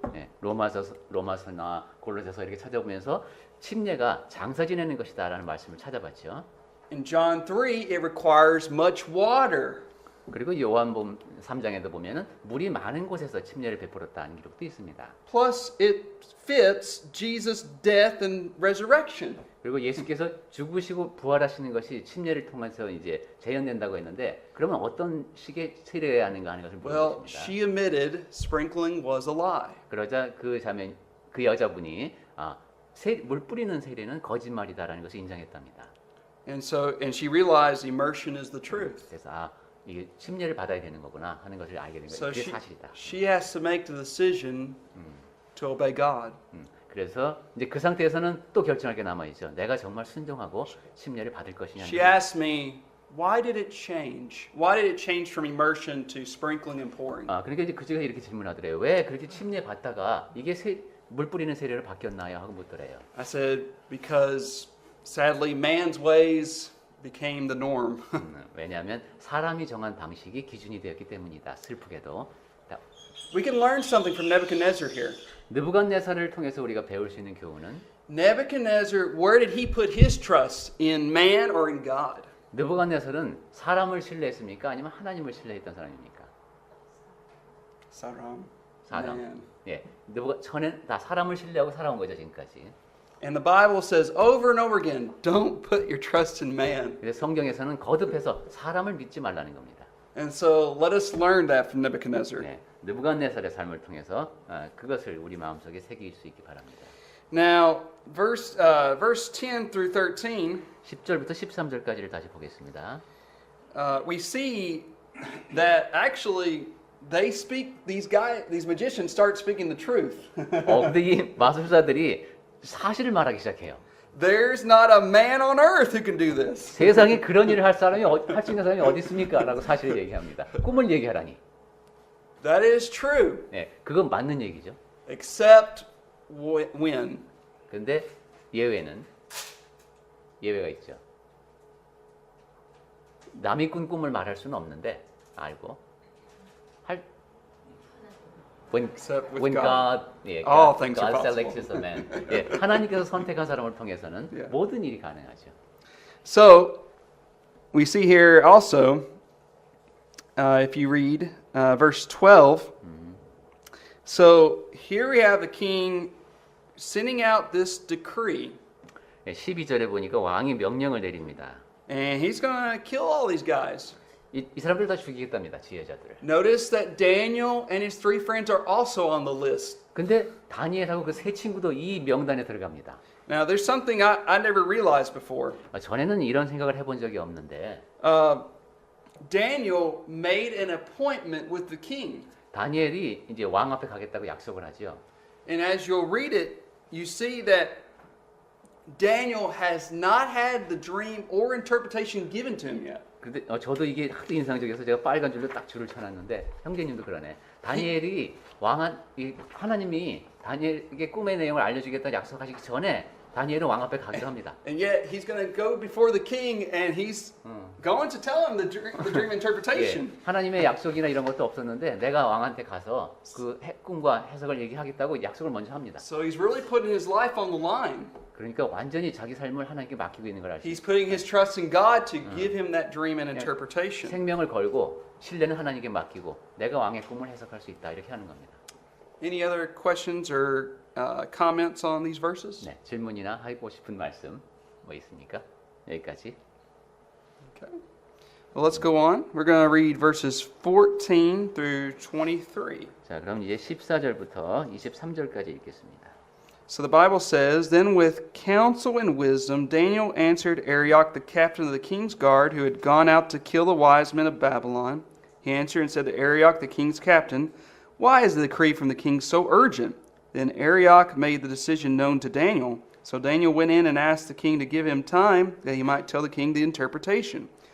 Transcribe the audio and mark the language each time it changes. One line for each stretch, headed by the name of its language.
Korean: 예, 로마서나 골로새서 이렇게 찾아보면서 침례가 장사 지내는 것이다라는 말씀을 찾아봤죠.
English: In John 3, it requires much water.
Korean: 그리고 요한복음 3장에도 보면은 물이 많은 곳에서 침례를 베풀었다는 기록도 있습니다.
English: Plus, it fits Jesus' death and resurrection.
Korean: 그리고 예수께서 죽으시고 부활하시는 것이 침례를 통해서 이제 재현된다고 했는데 그러면 어떤 식의 세례해야 하는가 하는 것을
English: Well,
Korean: 물어봤습니다.
English: she admitted sprinkling was a lie.
Korean: 그러자 그 여자분이 물 뿌리는 세례는 거짓말이다라는 것을 인정했답니다.
English: And she realized immersion is the truth.
Korean: 그래서 이게 침례를 받아야 되는 거구나 하는 것을 알게 된 거예요.
English: So
Korean: 그게 사실이다.
English: she has to make the decision to obey God.
Korean: 그래서 이제 그 상태에서는 또 결정할 게 남아 있죠. 내가 정말 순종하고 침례를 받을 것이냐.
English: She asked me, why did it change? Why did it change from immersion to sprinkling and pouring?
Korean: 그러니까 이제 그제가 이렇게 질문하더래요. 왜 그렇게 침례 받다가 이게 물 뿌리는 세례를 바뀌었나요? 하고 묻더래요.
English: I said, because sadly man's ways became the norm.
Korean: 왜냐하면 사람이 정한 방식이 기준이 되었기 때문이다. 슬프게도.
English: We can learn something from Nebuchadnezzar here.
Korean: 느부갓네살을 통해서 우리가 배울 수 있는 교훈은
English: Nebuchadnezzar, where did he put his trust? In man or in God?
Korean: 느부갓네살은 사람을 신뢰했습니까? 아니면 하나님을 신뢰했던 사람입니까? 사람. 예, 전에 다 사람을 신뢰하고 살아온 거죠 지금까지.
English: And the Bible says over and over again, don't put your trust in man.
Korean: 그래서 성경에서는 거듭해서 사람을 믿지 말라는 겁니다.
English: And so let us learn that from Nebuchadnezzar.
Korean: 네, 느부갓네살의 삶을 통해서 그것을 우리 마음속에 새길 수 있기 바랍니다.
English: Now, verse 10 through 13,
Korean: 10절부터 13절까지를 다시 보겠습니다.
English: we see that actually these magicians start speaking the truth.
Korean: 근데 이 마술사들이 사실을 말하기 시작해요.
English: There's not a man on earth who can do this.
Korean: 세상에 그런 일을 할 수 있는 사람이 어디 있습니까? 라고 사실을 얘기합니다. 꿈을 얘기하라니.
English: That is true.
Korean: 네, 그건 맞는 얘기죠.
English: Except when?
Korean: 근데 예외가 있죠. 남이 꾼 꿈을 말할 수는 없는데 알고
English: when God selects a man.
Korean: 예, 하나님께서 선택한 사람을 통해서는 모든 일이 가능하죠.
English: So we see here also, if you read verse 12. So here we have the king sending out this decree.
Korean: 12절에 보니까 왕이 명령을 내립니다.
English: And he's going to kill all these guys.
Korean: 이 사람들 다 죽이겠답니다. 지혜자들을.
English: Notice that Daniel and his three friends are also on the list.
Korean: 근데 다니엘하고 그 세 친구도 이 명단에 들어갑니다.
English: Now there's something I never realized before.
Korean: 전에는 이런 생각을 해본 적이 없는데
English: Daniel made an appointment with the king.
Korean: 다니엘이 이제 왕 앞에 가겠다고 약속을 하죠.
English: And as you'll read it, you see that Daniel has not had the dream or interpretation given to him yet.
Korean: 근데 저도 이게 하도 인상적이어서 제가 빨간 줄로 딱 줄을 쳐놨는데 형제님도 그러네. 다니엘이 하나님이 다니엘에게 꿈의 내용을 알려주겠다고 약속하시기 전에 다니엘은 왕 앞에 가기로 합니다.
English: And yet he's going to go before the king and he's going to tell him the dream interpretation.
Korean: 예, 하나님의 약속이나 이런 것도 없었는데 내가 왕한테 가서 그 꿈과 해석을 얘기하겠다고 약속을 먼저 합니다.
English: So he's really putting his life on the line.
Korean: 그러니까 완전히 자기 삶을 하나님께 맡기고 있는 걸 알 수 있어요.
English: He's putting his trust in God to give him that dream and interpretation.
Korean: 생명을 걸고 신뢰는 하나님께 맡기고 내가 왕의 꿈을 해석할 수 있다 이렇게 하는 겁니다.
English: Any other questions or comments on these verses?
Korean: 네, 질문이나 하고 싶은 말씀 뭐 있습니까? 여기까지.
English: Okay. Well, let's go on. We're going to read verses 14 through 23.
Korean: 자, 그럼 이제 14절부터 23절까지 읽겠습니다.
English: So the Bible says, Then with counsel and wisdom Daniel answered Arioch, the captain of the king's guard, who had gone out to kill the wise men of Babylon. He answered and said to Arioch, the king's captain, Why is the decree from the king so urgent? Then Arioch made the decision known to Daniel. So Daniel went in and asked the king to give him time that he might tell the king the interpretation.